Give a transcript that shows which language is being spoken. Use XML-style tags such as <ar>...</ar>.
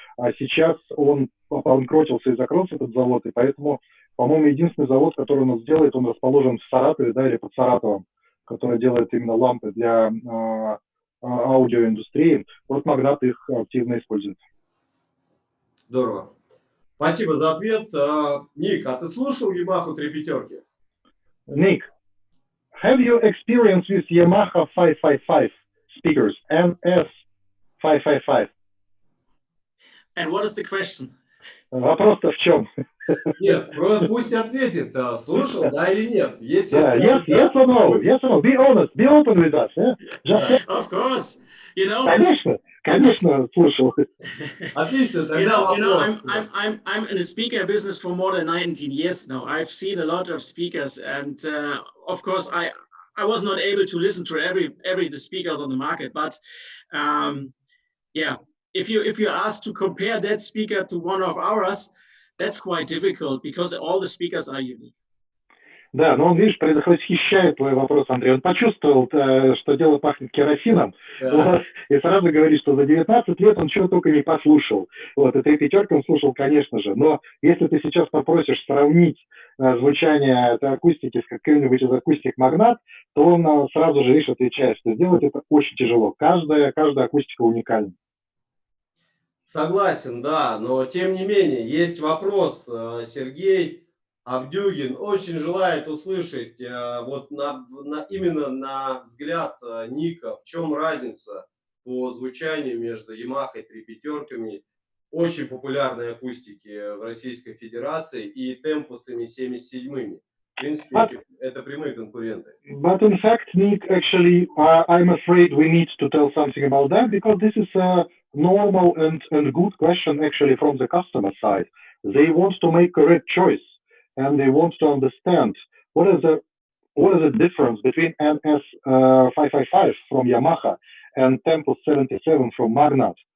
<ru>А сейчас он обанкротился и закрылся, этот завод, и поэтому, по-моему, единственный завод, который у нас делает, он расположен в Саратове, да, или под Саратовом, который делает именно лампы для аудиоиндустрии. Вот Магнат их активно использует. Здорово. Спасибо за ответ. Ник, а ты слушал Yamaha 3 пятерки?</ru> <en>Ник, have you experienced with Yamaha 555 speakers, NS555? And what is the question?</en> <ru>Вопрос-то в чем? Нет, пусть ответит, слушал, да или нет. Если</ru> <en>Yes, yes or no, yes or no. Be honest, be open with us. Yeah? Of course, you know.</en> <ru>Конечно, слушал. Отлично, тогда</ru> <en>you know,</en> <ru>вопрос.</ru> <en>I'm in the speaker business for more than 19 years now. I've seen a lot of speakers, and of course, I was not able to listen to every the speakers on the market, but yeah, if you ask to compare that speaker to one of ours, that's quite difficult because all the speakers are unique.</en> <ru>Да, но он, видишь, предвосхищает твой вопрос, Андрей. Он почувствовал, что дело пахнет керосином, вот, и сразу говорит, что за 19 лет он чего только не послушал. Вот, и 3 пятерки он слушал, конечно же. Но если ты сейчас попросишь сравнить звучание этой акустики с каким-нибудь из акустик Магнат, то он сразу же, видишь, отвечает, что сделать это очень тяжело. Каждая акустика уникальна. Согласен, да, но тем не менее, есть вопрос. Сергей Авдюгин очень желает услышать вот именно на взгляд Ника, в чем разница по звучанию между Yamaha 3 пятерками, очень популярной акустики в Российской Федерации, и темпусами 77-ми. В принципе, это прямые конкуренты.</ru> <en>But in fact, Nick, actually, I'm afraid we need to tell something about that, because this is a normal and good question actually from the customer side. They want to make correct choice, and they want to understand what is the difference between NS555 from Yamaha and Tempus 77 from Magnat.</en>